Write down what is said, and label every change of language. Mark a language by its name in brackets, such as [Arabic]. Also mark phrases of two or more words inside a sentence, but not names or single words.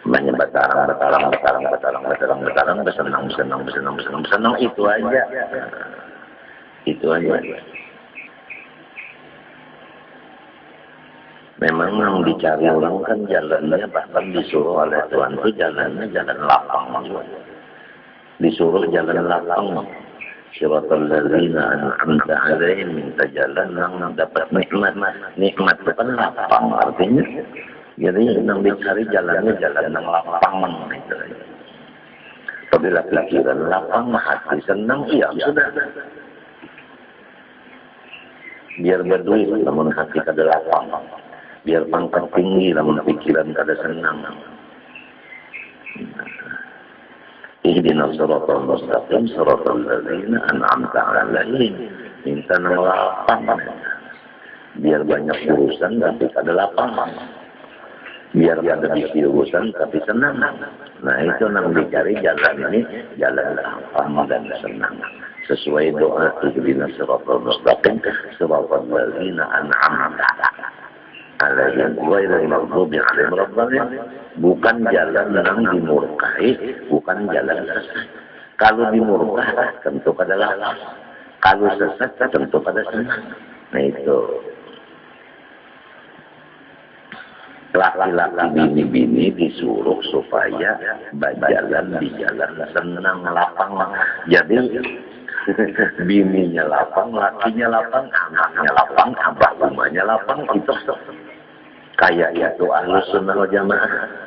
[Banjar] Banyak betalang, senang, itu aja. Itu aja. Memang yang dicari orang kan jalannya, bahkan disuruh oleh Tuhan itu jalannya jalan lapang. Disuruh jalan lapang. [Arabic] صراط الذين أنعمت عليهم, [Banjar] minta jalan yang dapat nikmat. Nikmat itu kan lapang artinya. Jadi yang dicari jalannya jalan yang lapang gitu. Apabila pikiran lapang, hati senang, iya sudah. Biar berduit, namun hati kada lapang. Biar pangkat tinggi, namun pikiran kada senang. [Arabic] اهدنا الصراط المستقيم صراط الذين أنعمت عليهم. [Banjar] Minta nang lapang. Biar banyak urusan tapi kada lapang. Biar ada bisi urusan tapi senang. Nah itu nang dicari jalan ini, jalan lapang dan senang. Sesuai doa [Arabic] اهدنا الصراط المستقيم صراط الذين أنعمت عليهم غير المغضوب عليهم ولا الضالين. [Banjar] Bukan jalan yang dimurkai, bukan jalan sesat. Kalau dimurkai tentu pada lapang. Kalau sesat tentu pada senang. Nah itu. Laki-laki bini-bini disuruh supaya berjalan di jalan senang lapang. Jadi bininya lapang, lakinya lapang, anaknya lapang, abah rumahnya lapang, itu kayak itu Ahlus Sunnah wal Jamaah.